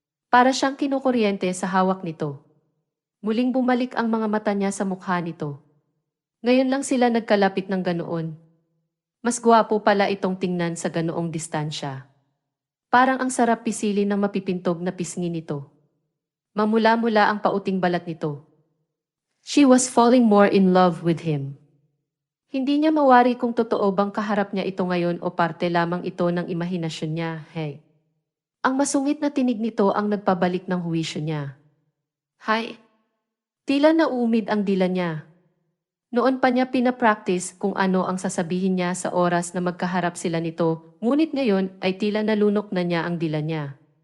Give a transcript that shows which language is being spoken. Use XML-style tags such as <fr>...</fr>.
<tl>Para siyang kinukuryente sa hawak nito. Muling bumalik ang mga mata niya sa mukha nito. Ngayon lang sila nagkalapit ng ganoon. Mas gwapo pala itong tingnan sa ganoong distansya. Parang ang sarap pisilin ng mapipintog na pisngi nito. Mamula-mula ang pauting balat nito.</tl> <en>She was falling more in love with him.</en> <tl>Hindi niya mawari kung totoo bang kaharap niya ito ngayon o parte lamang ito ng imahinasyon niya, hey. Ang masungit na tinig nito ang nagpabalik ng huwisyo niya. Hay! Tila naumid ang dila niya. Noon pa niya pinapractice kung ano ang sasabihin niya sa oras na magkaharap sila nito, ngunit ngayon ay tila nalunok na niya ang dila niya.</tl>